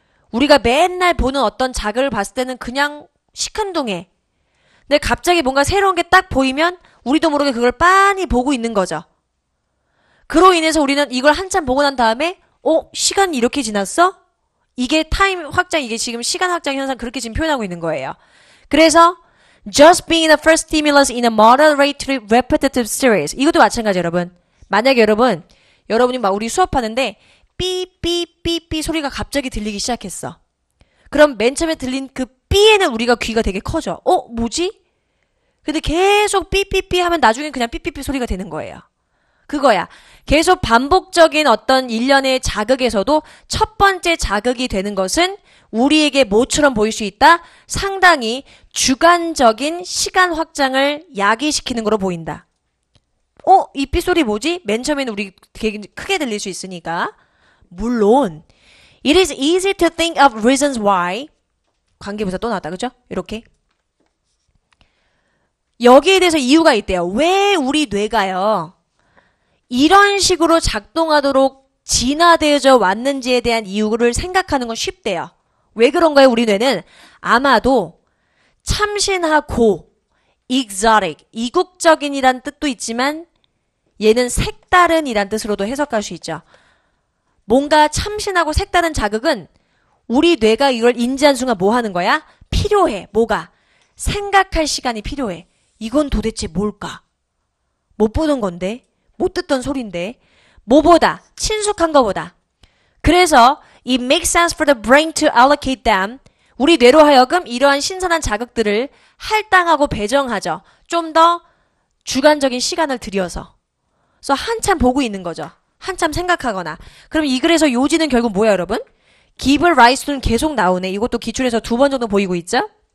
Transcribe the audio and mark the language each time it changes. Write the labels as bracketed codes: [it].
[ko] 우리가 맨날 보는 어떤 자극을 봤을 때는 그냥 시큰둥해. 근데 갑자기 뭔가 새로운 게 딱 보이면 우리도 모르게 그걸 빤히 보고 있는 거죠. 그로 인해서 우리는 이걸 한참 보고 난 다음에 시간이 이렇게 지났어? 이게 타임 확장, 이게 지금 시간 확장 현상 그렇게 지금 표현하고 있는 거예요. 그래서 [en] just being the first stimulus in a moderately repetitive series. [ko] 이것도 마찬가지 여러분. 만약에 여러분이 막 우리 수업하는데 삐삐삐삐 소리가 갑자기 들리기 시작했어. 그럼 맨 처음에 들린 그 삐에는 우리가 귀가 되게 커져. 뭐지? 근데 계속 삐삐삐 하면 나중엔 그냥 삐삐삐 소리가 되는 거예요. 그거야. 계속 반복적인 어떤 일련의 자극에서도 첫 번째 자극이 되는 것은 우리에게 뭐처럼 보일 수 있다? 상당히 주관적인 시간 확장을 야기시키는 거로 보인다. 이 삐소리 뭐지? 맨 처음에는 우리 되게 크게 들릴 수 있으니까. 물론 [en] It is easy to think of reasons why. [ko] 관계부사 또 나왔다. 그죠? 이렇게. 여기에 대해서 이유가 있대요. 왜 우리 뇌가요 이런 식으로 작동하도록 진화되어져 왔는지에 대한 이유를 생각하는 건 쉽대요. 왜 그런가요? 우리 뇌는 아마도 참신하고 exotic, 이국적인이란 뜻도 있지만 얘는 색다른이란 뜻으로도 해석할 수 있죠. 뭔가 참신하고 색다른 자극은 우리 뇌가 이걸 인지한 순간 뭐 하는 거야? 필요해. 뭐가? 생각할 시간이 필요해. 이건 도대체 뭘까? 못 보는 건데? 못 듣던 소린데? 뭐보다? 친숙한 거보다. 그래서 [en] it makes sense for the brain to allocate them. [ko] 우리 뇌로 하여금 이러한 신선한 자극들을 할당하고 배정하죠. 좀 더 주관적인 시간을 들여서. 그래서 한참 보고 있는 거죠. 한참 생각하거나. 그럼 이 글에서 요지는 결국 뭐야 여러분? [en] give rise to [ko] 는 계속 나오네. 이것도 기출에서 2번 정도 보이고 있죠?